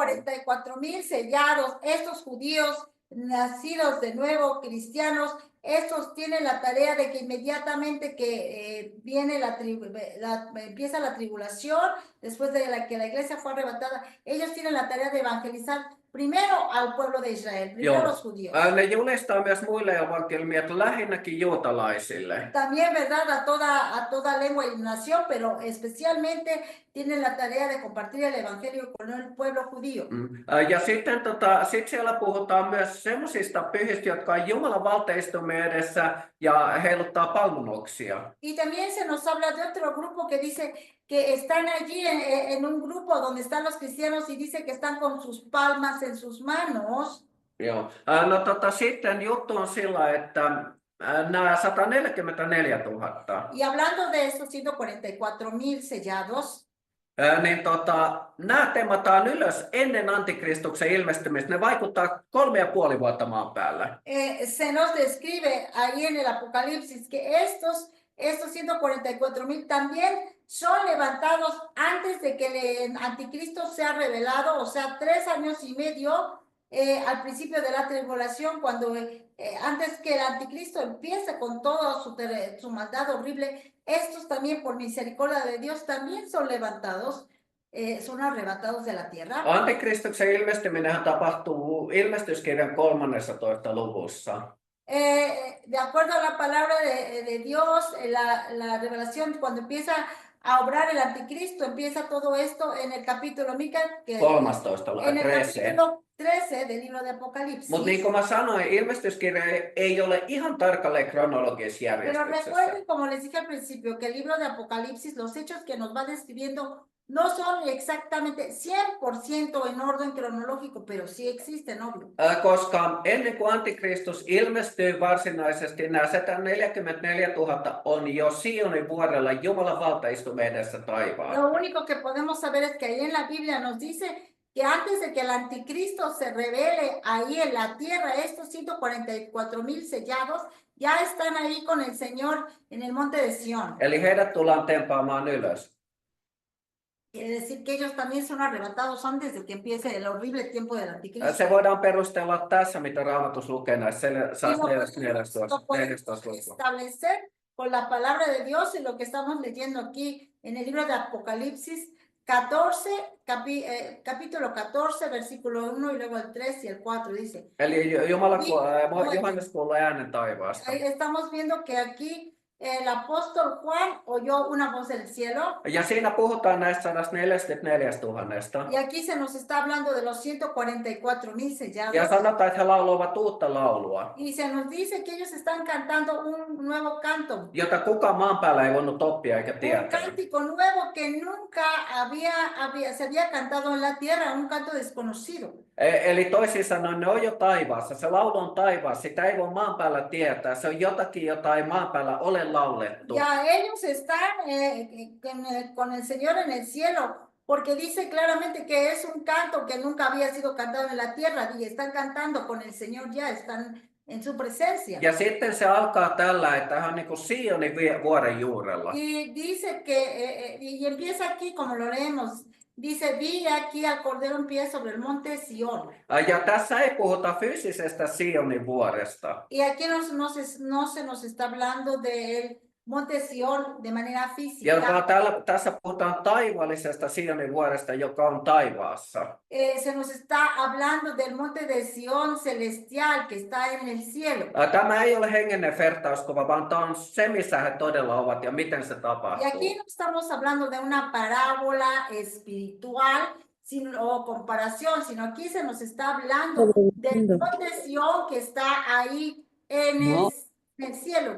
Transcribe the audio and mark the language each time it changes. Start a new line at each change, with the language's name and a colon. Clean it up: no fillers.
Spanish: 144,000 sellados, estos judíos nacidos de nuevo, cristianos, estos tienen la tarea de que inmediatamente que viene empieza la tribulación, después de que la iglesia fue arrebatada, ellos tienen la tarea de evangelizar primero al pueblo de Israel, primero
Finnish: Joo.
Spanish: los judíos.
Finnish: Ne julistaa myös muille evankeliumia, lähinnäkin juutalaisille.
Spanish: También, ¿verdad? A toda lengua y nación, pero especialmente tienen la tarea de compartir el evangelio con el pueblo judío.
Finnish: Ja sitten sit siellä puhutaan myös semmoisista pyhistä, jotka on Jumalan valtaistumien edessä ja heiluttaa palmunoksia.
Spanish: Y también se nos habla de otro grupo que dice que están allí en un grupo donde están los cristianos y dice que están con sus palmas en sus manos.
Finnish: Joo. No sitten juttu on sillä, että nämä 144,000. Y hablando de estos 144,000 sellados, niin nämä temataan ylös ennen antikristuksen ilmestymistä. Ne vaikuttaa 3,5 vuotta maan päällä.
Spanish: se nos describe ahí en el Apocalipsis que estos 144,000 también son levantados antes de que el anticristo sea revelado, o sea, 3 años y medio al principio de la tribulación, cuando antes que el anticristo empiece con toda su maldad horrible, estos también por misericordia de Dios también son levantados, son arrebatados de la tierra.
Finnish: Antikristuksen ilmestyminenhän tapahtuu ilmestyskirjan 13. luvussa.
Spanish: De acuerdo a la palabra de Dios, la revelación, cuando empieza a obrar el anticristo, empieza todo esto en el capítulo Mica, que 13. en el capítulo 13 del libro de Apocalipsis.
Finnish: Mutta niin kuin mä sanoin, ilmestyskirja ei ole ihan tarkalleen kronologisessa
Spanish: Pero
Finnish: järjestyksessä.
Spanish: recuerden, como les dije al principio, que el libro de Apocalipsis, los hechos que nos va describiendo no son exactamente 100% en orden cronológico, pero sí existen, obvio.
Finnish: Koska ennen kuin antikristus ilmestyy varsinaisesti, nämä 144,000 on jo Sionin vuorella Jumalan valtaistumen edessä taivaalla.
Spanish: Lo único que podemos saber es que ahí en la Biblia nos dice que antes de que el anticristo se revele ahí en la tierra, estos 144,000 sellados ya están ahí con el Señor en el monte de Sión.
Finnish: Eli heidät tullaan tempaamaan ylös.
Spanish: Quiere decir que ellos también son arrebatados antes de que empiece el horrible tiempo del anticristo.
Finnish: Se voidaan perustella tässä, mitä Raamatus lukee näissä
Spanish: Y lo
Finnish: 14
Spanish: podemos
Finnish: luvussa.
Spanish: establecer con la palabra de Dios en lo que estamos leyendo aquí en el libro de Apocalipsis 14, capítulo 14, versículo 1 y luego el 3 y el 4 dice.
Finnish: Eli Johannes kuulee äänen taivaasta.
Spanish: Estamos viendo que aquí el apóstol Juan oyó una voz del cielo.
Finnish: Ja siinä puhutaan näistä 144 000.
Spanish: Y aquí se nos está hablando de los 144,000 sellados.
Finnish: Ja sanotaan, että he lauloivat uutta laulua,
Spanish: Y se nos dice que ellos están cantando un nuevo canto.
Finnish: jota kukaan maan päällä ei voinut oppia eikä
Spanish: Un
Finnish: tietää.
Spanish: cántico nuevo que nunca se había cantado en la tierra, un canto desconocido.
Finnish: Eli toisin sanoen ne on jo taivaassa. Se laulu on taivaassa. Sitä ei voi maan päällä tietää. Se on jotakin, jota ei maan päällä ole laulettu.
Spanish: Ya ellos están con el Señor en el cielo, porque dice claramente que es un canto que nunca había sido cantado en la tierra, y están cantando con el Señor ya, están en su presencia.
Finnish: Ja sitten se alkaa tällä, että hän on niin kuin Sionin vuoren juurella.
Spanish: Y dice que, y empieza aquí como lo leemos, dice, vi aquí al Cordero en pie sobre el monte Sión.
Finnish: Ja tässä ei puhuta fyysisestä Sionin vuoresta.
Spanish: Y aquí no se nos está hablando del monte Sión de manera física.
Finnish: Tässä puhutaan taivaallisesta Sionin vuoresta, joka on taivaassa.
Spanish: Se nos está hablando del monte de Sión celestial que está en el cielo.
Finnish: Tämä ei ole hengellinen vertauskuva, vaan tämä on se, missä he todella ovat ja miten se
Spanish: Y
Finnish: tapahtuu.
Spanish: aquí no estamos hablando de una parábola espiritual o comparación, sino aquí se nos está hablando del monte Sión que está ahí en el cielo.